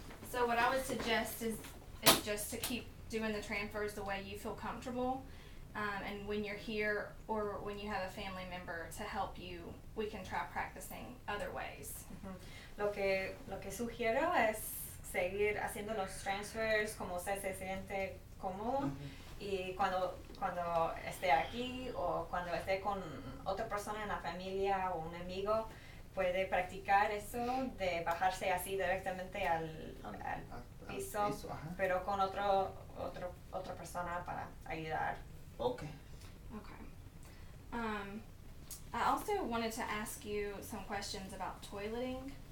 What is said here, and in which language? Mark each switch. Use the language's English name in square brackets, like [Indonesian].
[English] So what I would suggest is just to keep doing the transfers the way you feel comfortable. And when you're here or when you have a family member to help you, we can try practicing other ways. [Spanish] Lo que sugiero es seguir haciendo los transfers como usted se siente cómodo y cuando esté aquí o cuando esté con otra persona en la familia o un amigo puede practicar eso de bajarse así directamente al piso, pero con otra persona para ayudar. [English] Okay. I also wanted to ask you some questions about toileting.